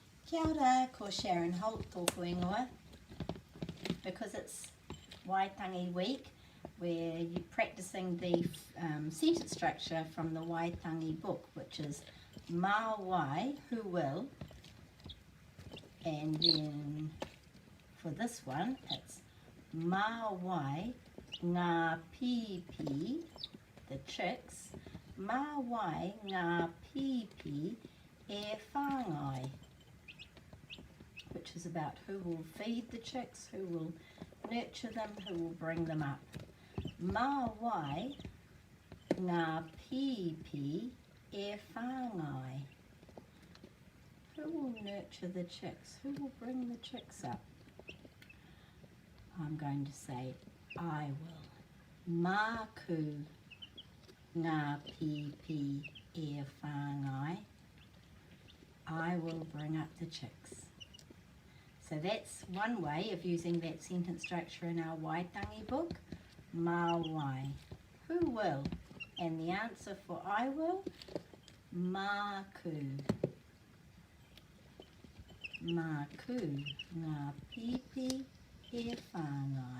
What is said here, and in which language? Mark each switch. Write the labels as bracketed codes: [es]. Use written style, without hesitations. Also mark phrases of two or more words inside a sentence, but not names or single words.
[mi] Kia ora, ko Sharon Holt tōku ingoa. [en] Because it's Waitangi week, we're practicing the sentence structure from the Waitangi book, which is [mi] mā wai, [en] who will, and then for this one it's [mi] mā wai ngā pipi, [en] the chicks, [mi] mā wai ngā pipi e whāngai, [en] which is about who will feed the chicks, who will nurture them, who will bring them up. [mi] Mā wai ngā pipi e whāngai. [en] Who will nurture the chicks? Who will bring the chicks up? I'm going to say I will. [mi] Māku ngā pipi e whāngai. [en] I will bring up the chicks. So that's one way of using that sentence structure in our Waitangi book. [mi] Mā wai, [en] who will? And the answer for I will, [mi] māku. Māku ngā pipi e whāngai.